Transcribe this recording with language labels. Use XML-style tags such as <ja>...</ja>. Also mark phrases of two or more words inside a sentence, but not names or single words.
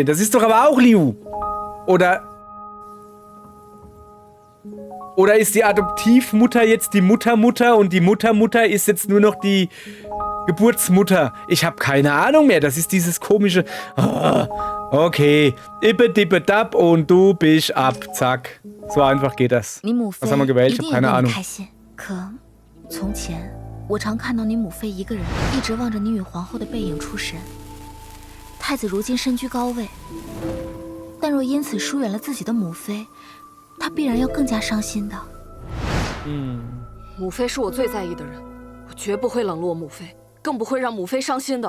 <de>Das ist doch aber auch Liu. Oder ist die Adoptivmutter jetzt die Muttermutter und die Muttermutter ist jetzt nur noch die Geburtsmutter? Ich habe keine Ahnung mehr. Das ist dieses komische... Okay. Ippe, dippe, dab und du bist ab. Zack. So einfach geht das.</de> <zh>你母妃</zh> <de>Was haben wir gewählt?</de> <zh>一</zh> <de>Ich</de> <zh>定</zh> <de>habe</de> <zh>也</zh> <de>keine</de> <zh>为你</zh> <de>Ahnung.</de> <zh>开心。可从前，我常看到你母妃一个人一直望着你与皇后的背影出神。太子如今身居高位，但若因此疏远了自己的母妃，他必然要更加伤心的。母妃是我最在意的人，我绝不会冷落母妃，更不会让母妃伤心的。</zh>